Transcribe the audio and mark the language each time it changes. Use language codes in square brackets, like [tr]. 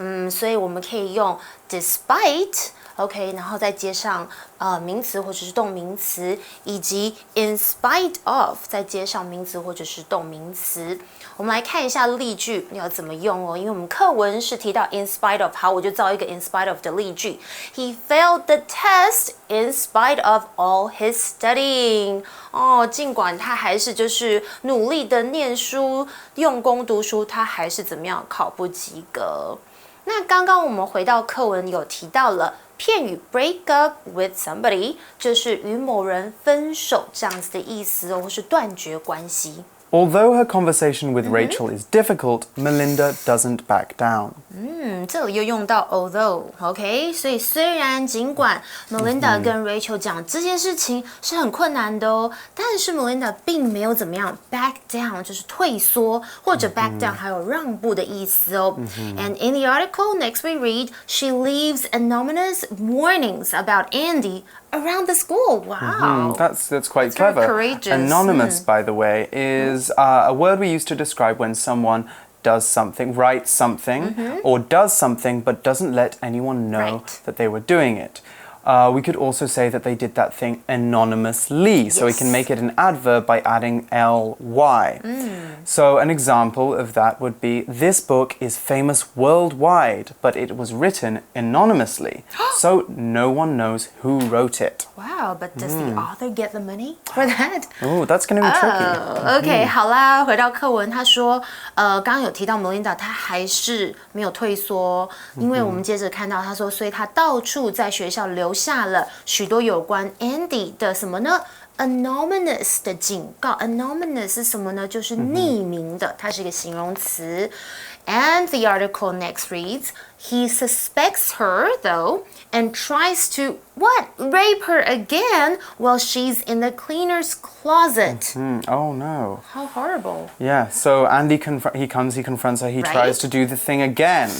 [zh] 所以我们可以用 despite OK， 然后再接上名词或者是动名词，以及 in spite of 再接上名词或者是动名词。我们来看一下例句要怎么用哦，因为我们课文是提到 in spite of， 好，我就造一个 in spite of 的例句。 [en] He failed the test in spite of all his studying。 [zh] 尽管他还是就是努力的念书，用功读书，他还是怎么样考不及格。那刚刚我们回到课文有提到了片语 [en] break up with somebody， [zh] 就是与某人分手这样子的意思哦，或是断绝关系。 [en] Although her conversation with Rachel is difficult, Melinda doesn't back down. [zh] 这里又用到 although，OK， 所以虽然尽管 Melinda 跟 Rachel 讲这件事情是很困难的哦，但是 Melinda 并没有怎么样 back down， 就是退缩，或者 back down 还有让步的意思哦。 [en] And in the article, next we read, she leaves anonymous warnings about Andy around the school. Wow. That's quite clever. Very courageous. Anonymous, by the way, is a word we use to describe when someone does something, writes something, or does something but doesn't let anyone know that they were doing it. We could also say that they did that thing anonymously, so we can make it an adverb by adding ly. So an example of that would be, this book is famous worldwide, but it was written anonymously, so no one knows who wrote it. Wow, but does the author get the money for that? Oh, that's going to be tricky. [zh] OK， 好啦，回到课文，他说，刚刚有提到 Melinda， 她还是没有退缩，因为我们接着看到他说，所以他到处在学校留下了许多有关 Andy 的什么呢？Anonymous 的警告 ，Anonymous 是什么呢？就是匿名的，它是一个形容词。 [en] And the article next reads, he suspects her, though, and tries to, rape her again while she's in the cleaner's closet. Oh, no. How horrible. Yeah, so Andy, he confronts her, he tries to do the thing again.